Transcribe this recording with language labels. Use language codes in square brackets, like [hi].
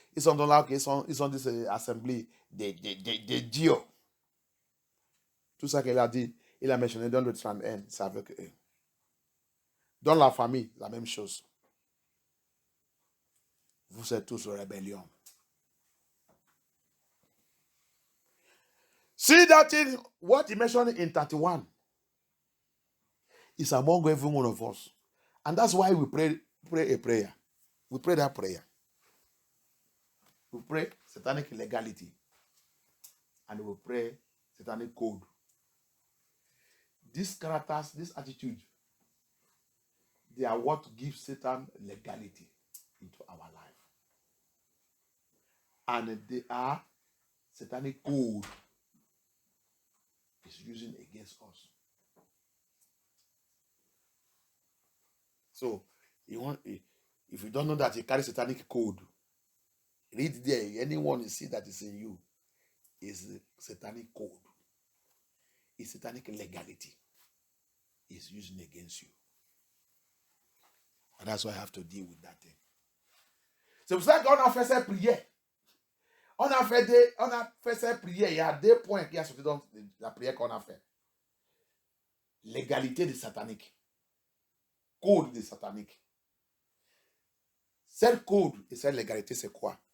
[fr] Ils sont dans là où ils sont dit c'est l'assemblée des dieux. Tout ça qu'il a dit, il a mentionné dans le 31, c'est avec eux. Dans la famille, la même chose. Vous êtes tous en rébellion. [en] See that in what he mentioned in 31 is among every one of us. And that's why we pray a prayer. We pray that prayer. We pray satanic legality. And we pray satanic code. These characters, this attitude, they are what gives Satan legality into our life. And they are satanic code is using against us. So, if you don't know that you carry satanic code, read there. Anyone you see that is in you is satanic code. It's satanic legality. Is using against you. And that's why I have to deal with that thing. [fr] C'est pour ça qu'on a fait cette prière. On a fait cette prière. Il y a 2 points qui sont sortis dans la prière qu'on a fait. Légalité de satanique. Code de satanique. Cette code et cette légalité, c'est quoi?